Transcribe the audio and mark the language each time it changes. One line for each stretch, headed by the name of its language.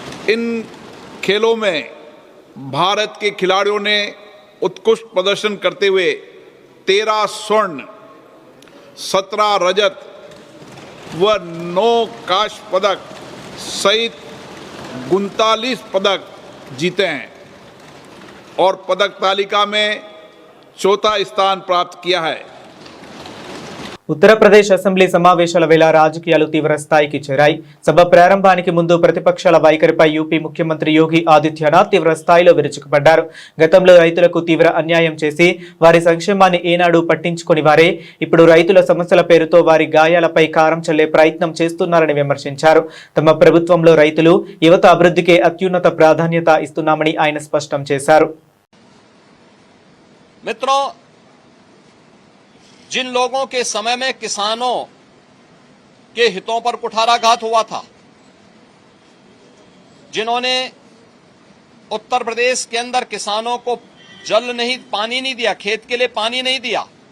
Hindi: इन खेलों में भारत के खिलाड़ियों ने उत्कृष्ट प्रदर्शन करते हुए 13 स्वर्ण, 17 रजत व 9 कांस्य पदक सहित 39 पदक जीते हैं और पदक तालिका में चौथा स्थान प्राप्त किया है।
Telugu: ఉత్తరప్రదేశ్ అసెంబ్లీ సమావేశాల వేళ రాజకీయాలు తీవ్ర స్థాయికి చేరాయి. సభ ప్రారంభానికి ముందు ప్రతిపక్షాల వైఖరిపై యూపీ ముఖ్యమంత్రి యోగి ఆదిత్యనాథ్ తీవ్ర స్థాయిలో విరుచుకుపడ్డారు. గతంలో రైతులకు తీవ్ర అన్యాయం చేసి వారి సంక్షేమాన్ని ఏనాడు పట్టించుకొని వారే ఇప్పుడు రైతుల సమస్యల పేరుతో వారి గాయాలపై కారం చల్లే ప్రయత్నం చేస్తున్నారని విమర్శించారు. తమ ప్రభుత్వంలో రైతులు, యువత అభివృద్ధికే అత్యున్నత ప్రాధాన్యత ఇస్తున్నామని ఆయన స్పష్టం చేశారు.
Hindi: मित्रों, जिन लोगों के समय में किसानों के हितों पर कुठाराघात हुआ था, जिन्होंने उत्तर प्रदेश के अंदर किसानों को पानी नहीं दिया, खेत के लिए पानी नहीं दिया,